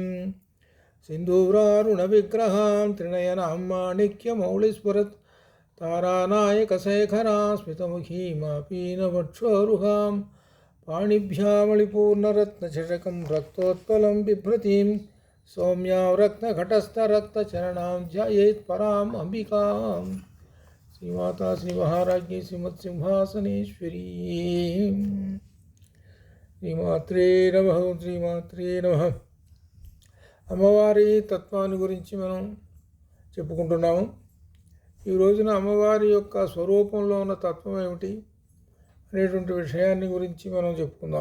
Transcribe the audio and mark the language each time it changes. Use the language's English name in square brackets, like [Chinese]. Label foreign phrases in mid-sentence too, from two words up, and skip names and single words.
[Sanskrit] सिन्दूरारुणविग्रहां त्रिनयनां माणिक्यमौलिस्फुरत् तारानायकशेखरां स्मितमुखीमापीनवक्षोरुहां पाणिभ्यामलिपूर्णरत्नचषकं रक्तोत्पलं बिभ्रतीं सौम्यां रत्नघटस्थरक्तचरणां ध्यायेत् पराम् अम्बिकां। श्रीमाता श्रीमहाराज्ञी श्रीमत्सिंहासनेश्वरी। శ్రీమాత్రే నమః శ్రీమాత్రే నమః. [Telugu] అమ్మవారి తత్వాన్ని గురించి మనం చెప్పుకుంటున్నాము. ఈ రోజున అమ్మవారి యొక్క స్వరూపంలో ఉన్న తత్వం ఏమిటి అనేటువంటి విషయాన్ని గురించి మనం చెప్పుకుందాం.